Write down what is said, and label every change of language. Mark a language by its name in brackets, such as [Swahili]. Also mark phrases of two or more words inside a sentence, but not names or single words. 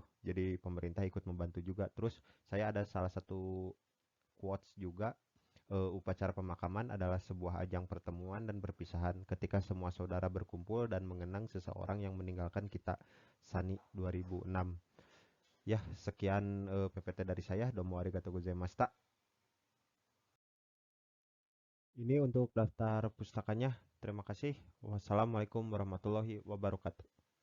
[Indonesian] Jadi pemerintah ikut membantu juga. Terus saya ada salah satu quotes juga, upacara pemakaman adalah sebuah ajang pertemuan dan perpisahan ketika semua saudara berkumpul dan mengenang seseorang yang meninggalkan kita. Sani 2006. Ya, sekian PPT dari saya. [Japanese] どうもありがとうございました. [Indonesian] Ini untuk daftar pustakanya. Terima kasih. [Arabic] والسلام عليكم ورحمة الله وبركاته.